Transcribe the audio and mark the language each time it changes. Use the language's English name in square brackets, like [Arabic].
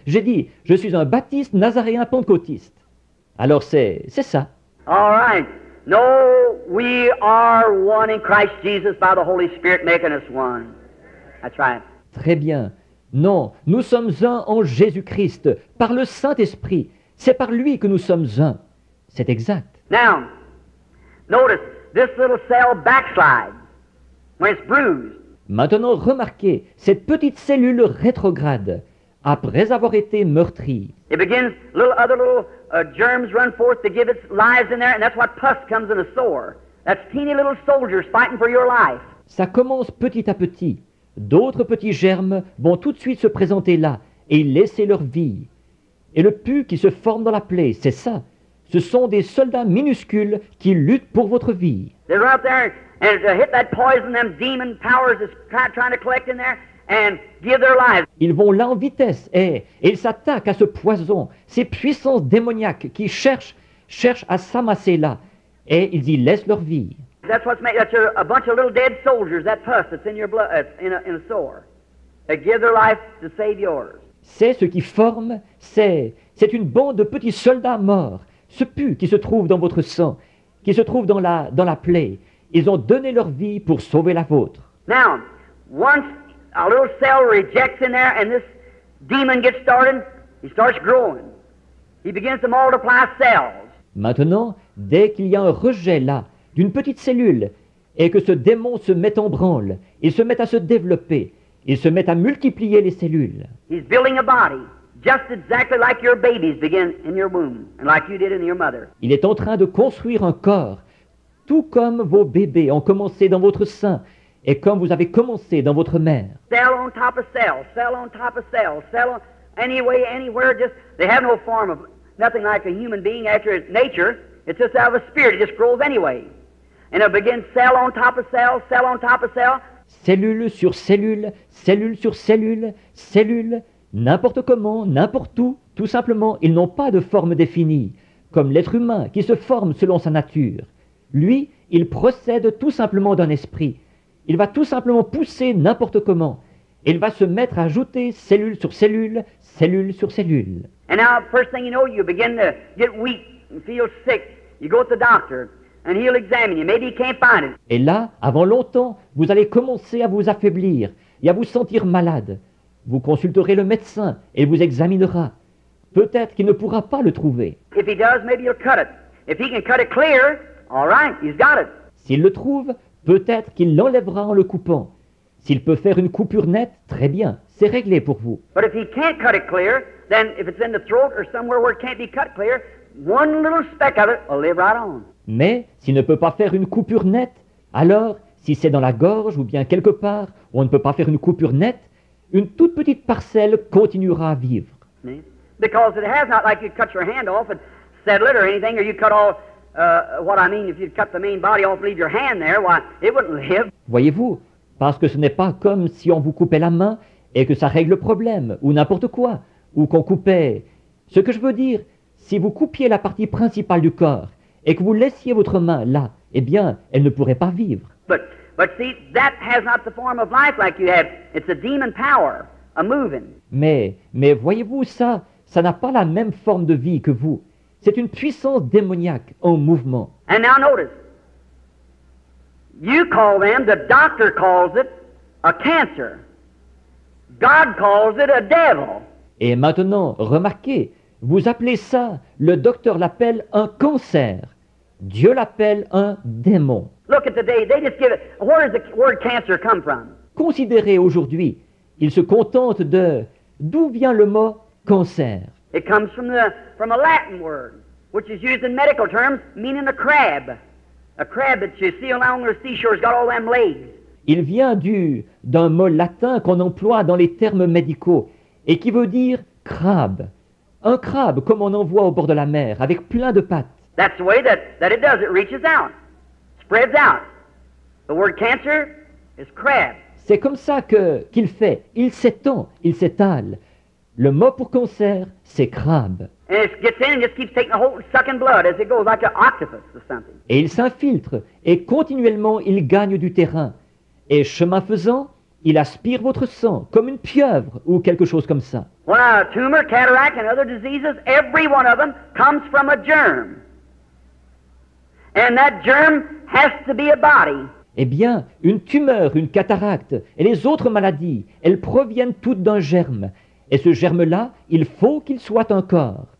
[French] J'ai dit, je suis un baptiste nazaréen pentecôtiste. Alors c'est ça. [English] All right. No, we are one in Christ Jesus by the Holy Spirit making us one. That's right. [French] Très bien. Non, nous sommes un en Jésus-Christ, par le Saint-Esprit. C'est par lui que nous sommes un. C'est exact. [English] Now, notice, this little cell backslides when it's bruised. [French] Maintenant, remarquez, cette petite cellule rétrograde, après avoir été meurtrie, [English] It begins, other little germs run forth to give its lives in there, and that's what pus comes in a sore. That's teeny little soldiers fighting for your life. [French] ça commence petit à petit. D'autres petits germes vont tout de suite se présenter là et laisser leur vie. Et le pus qui se forme dans la plaie, c'est ça. Ce sont des soldats minuscules qui luttent pour votre vie. [English] They're out there and to hit that poison, them demon powers is trying to collect in there and give their lives. [French] Ils vont là en vitesse et ils s'attaquent à ce poison, ces puissances démoniaques qui cherchent à s'amasser là. Et ils y laissent leur vie. [English] That's a bunch of little dead soldiers, that pus that's in your blood, in a sore. They give their life to save yours. [French] C'est ce qui forme, c'est une bande de petits soldats morts. Ce pus qui se trouve dans votre sang, qui se trouve dans la plaie. Ils ont donné leur vie pour sauver la vôtre. [English] Now, once a little cell rejects in there and this demon gets started, he starts growing. He begins to multiply cells. [French] Maintenant, dès qu'il y a un rejet là, d'une petite cellule, et que ce démon se met en branle, il se met à se développer, il se met à multiplier les cellules. [English] He's building a body, just exactly like your babies begin in your womb, and like you did in your mother. [French] Il est en train de construire un corps, tout comme vos bébés ont commencé dans votre sein, et comme vous avez commencé dans votre mère. [English] Cell on top of cell, cell on top of cell, cell on, anyway, anywhere, just, they have no form of, nothing like a human being after its nature. It's just out of a spirit, it just grows anyway. And it begins cell on top of cell, cell on top of cell. [French] Cellule sur cellule, cellule sur cellule, cellule, n'importe comment, n'importe où, tout simplement, ils n'ont pas de forme définie, comme l'être humain qui se forme selon sa nature. Lui, il procède tout simplement d'un esprit. Il va tout simplement pousser n'importe comment. Il va se mettre à ajouter cellule sur cellule, cellule sur cellule. [English] And now, first thing you know, you begin to get weak and feel sick. You go to the doctor, and he'll examine you. Maybe he can't find it. [French] Et là, avant longtemps, vous allez commencer à vous affaiblir et à vous sentir malade. Vous consulterez le médecin et il vous examinera. Peut-être qu'il ne pourra pas le trouver. [English] If he does, maybe he'll cut it. If he can cut it clear, all right, he's got it. [French] S'il le trouve, peut-être qu'il l'enlèvera en le coupant. S'il peut faire une coupure nette, très bien, c'est réglé pour vous. [English] But if he can't cut it clear, then if it's in the throat or somewhere where it can't be cut clear, one little speck of it will live right on. [French] Mais s'il ne peut pas faire une coupure nette, alors, si c'est dans la gorge ou bien quelque part où on ne peut pas faire une coupure nette, une toute petite parcelle continuera à vivre. [English] See? Because it has not like you cut your hand off and settle it or anything, or you cut all, what I mean, if you cut the main body off and leave your hand there, why, it wouldn't live. [French] Voyez-vous, parce que ce n'est pas comme si on vous coupait la main et que ça règle le problème, ou n'importe quoi, ou qu'on coupait... Ce que je veux dire, si vous coupiez la partie principale du corps et que vous laissiez votre main là, eh bien, elle ne pourrait pas vivre. [English] But see, that has not the form of life like you have. It's a demon power, a moving. [French] Mais voyez-vous, ça n'a pas la même forme de vie que vous. C'est une puissance démoniaque en mouvement. [English] And now notice, you call them, the doctor calls it, a cancer. God calls it a devil. [French] Et maintenant, remarquez, Vous appelez ça, le docteur l'appelle un cancer. Dieu l'appelle un démon. [English] Look at today, they just give it. Where does the word cancer come from? [French] Considérez aujourd'hui, il se contente de d'où vient le mot cancer. [English] It comes from a Latin word, which is used in medical terms, meaning a crab. A crab that you see along the seashore has got all them legs. [French] Il vient d'un mot latin qu'on emploie dans les termes médicaux et qui veut dire crabe. Un crabe comme on en voit au bord de la mer, avec plein de pattes. [English] That's the way that it does. It reaches out, spreads out. The word cancer is crab. [French] C'est comme ça qu'il fait. Il s'étend, il s'étale. Le mot pour cancer, c'est crabe. [English] And it gets in and just keeps taking the whole sucking blood as it goes, like an octopus or something. [French] Et il s'infiltre et continuellement il gagne du terrain. Et chemin faisant, il aspire votre sang comme une pieuvre ou quelque chose comme ça. [English] Well, a tumor, cataract, and other diseases, every one of them comes from a germ. And that germ has to be a body. [French] Eh bien, une tumeur, une cataracte et les autres maladies, elles proviennent toutes d'un germe. Et ce germe-là, il faut qu'il soit un corps.